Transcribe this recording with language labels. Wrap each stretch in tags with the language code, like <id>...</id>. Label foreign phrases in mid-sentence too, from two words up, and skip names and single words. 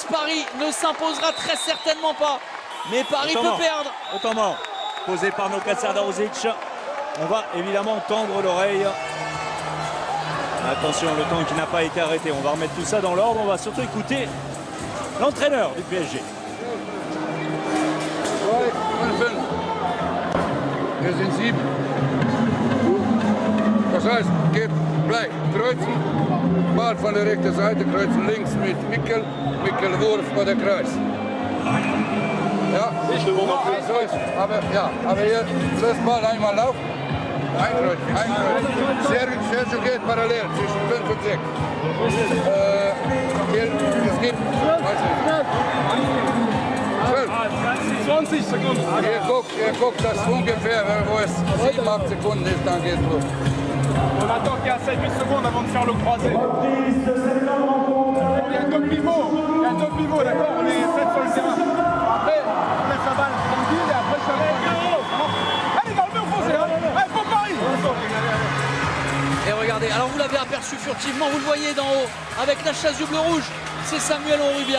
<fr>Paris ne s'imposera très certainement pas. Mais Paris peut perdre. Au temps mort, posé par Nokatsar Daruzic. On va évidemment tendre l'oreille. Attention, le temps qui n'a pas été arrêté. On va remettre tout ça dans l'ordre. On va surtout écouter l'entraîneur du PSG.</fr> <de>Wir sind 7. Das heißt, geht gleich kreuzen, Ball von der rechten Seite, kreuzen links mit Mikkel, Wurf bei der Kreis. Ja, so ist, aber hier, das Ball einmal laufen, einkreuzen. Sergio geht parallel zwischen 5 und 6. Es gibt, 20 Sekunden. Ihr guckt das ungefähr, wo es 7-8 Sekunden ist, dann geht's los.</de> <fr>On attend qu'il y a 7-8 secondes avant de faire le croisé. Il y a 2 pivots. D'accord, on est 7 sur le terrain. Après, on laisse la balle tranquille et après ça va. Allez, dans le mur foncé, hein. Allez, faut Paris. Et regardez, alors vous l'avez aperçu furtivement, vous le voyez d'en haut, avec la chasse du bleu-rouge, c'est Samuel Onrubia.</fr>